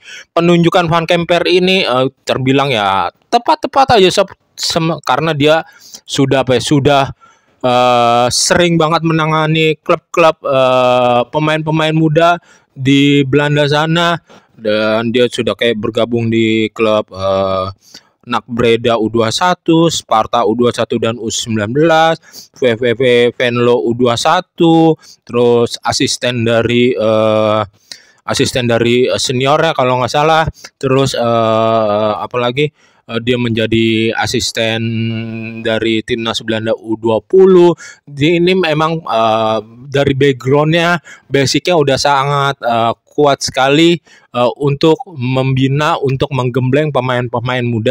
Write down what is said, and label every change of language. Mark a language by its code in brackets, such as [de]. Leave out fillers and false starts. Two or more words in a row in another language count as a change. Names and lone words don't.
[id] Penunjukan Van Kemper ini terbilang ya tepat aja sob, karena dia sudah sering banget menangani klub-klub pemain-pemain muda di Belanda sana, dan dia sudah kayak bergabung di klub NAC Breda U21, Sparta U21 dan U19, VVV Venlo U21, terus asisten dari seniornya kalau nggak salah. Terus apalagi dia menjadi asisten dari timnas Belanda U20. Ini memang dari backgroundnya, basicnya udah sangat kuat sekali untuk membina, untuk menggembleng pemain-pemain muda.